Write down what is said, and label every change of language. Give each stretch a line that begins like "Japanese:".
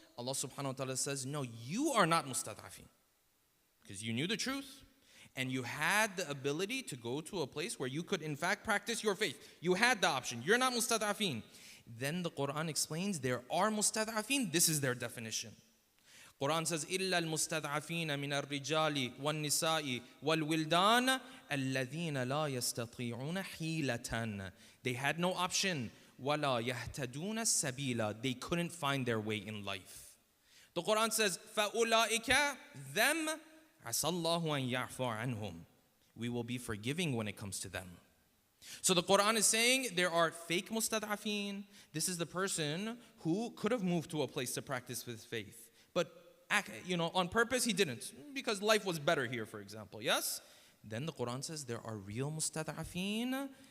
English: Allah subhanahu wa ta'ala says, no, you are not mustad'afin. Because you knew the truth. And you had the ability to go to a place where you could in fact practice your faith. You had the option. You're not mustad'afin. Then the Quran explains there are mustad'afin. This is their definition.
Arabic: Quran says, إِلَّا الْمُسْتَضْعَفِينَ مِنَ الرِّجَالِ وَالنِّسَاءِ وَالْوِلْدَانِ الَّذِينَ لَا يَسْتَطِيعُونَ حِيلَةً.
English: They had no option.
Arabic: وَلَا يَهْتَدُونَ السَّبِيلَ.
English: They couldn't find their way in life. The Quran says,
Arabic: فَأُولَٰئِكَ them عَسَى اللَّهُ أَن يَعْفُوَ عَنْهُمْ.
English: We will be forgiving when it comes to them. So the Quran is saying there are fake mustad'afin. This is the person who could have moved to a place to practice with faith. But on purpose he didn't. Because life was better here, for example. Yes? Then the Quran says there are real mustad'afin.